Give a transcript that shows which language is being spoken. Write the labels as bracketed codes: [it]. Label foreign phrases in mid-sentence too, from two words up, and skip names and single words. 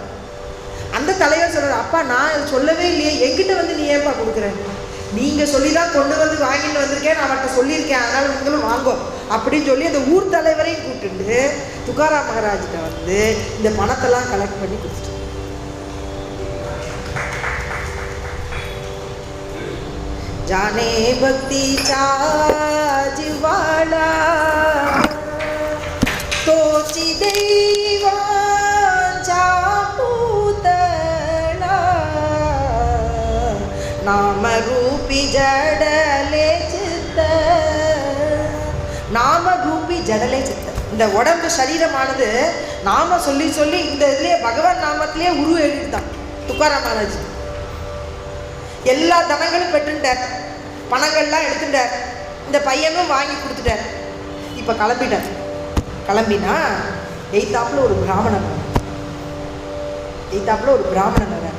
[ta] அந்த தலைவர் சொல்கிறார், அப்பா நான் சொல்லவே இல்லையே, என்கிட்ட வந்து நீ ஏன்பா கொடுக்குறேன், நீங்கள் சொல்லி தான் கொண்டு வந்து வாங்கிட்டு வந்திருக்கேன், நான் அவர்கிட்ட சொல்லியிருக்கேன், அதனால் நீங்களும் வாங்கும் அப்படின்னு சொல்லி அந்த ஊர் தலைவரையும் கூப்பிட்டு துக்காராம் மகாராஜிட்ட வந்து இந்த பணத்தெல்லாம் கலெக்ட் பண்ணி கொடுத்துட்டு, [mr] जाने भक्ति जिवाला तोची देवांचा पूतला नाम रूपी जडले चित्त नाम रूपी जडले चित्त. [ta] இந்த உடம்பு சரீரமானது நாம சொல்லி சொல்லி இந்த இதுலயே பகவான் நாமத்திலேயே உருவ எழுதிட்டான் துக்காராம் மகாராஜ். எல்லா தனங்களும் பெற்றுட்டார், பணங்கள்லாம் எடுத்துட்டார், இந்த பையனும் வாங்கி கொடுத்துட்டார். இப்போ கிளம்பினா எய்தாப்புல ஒரு பிராமணன் வரார்.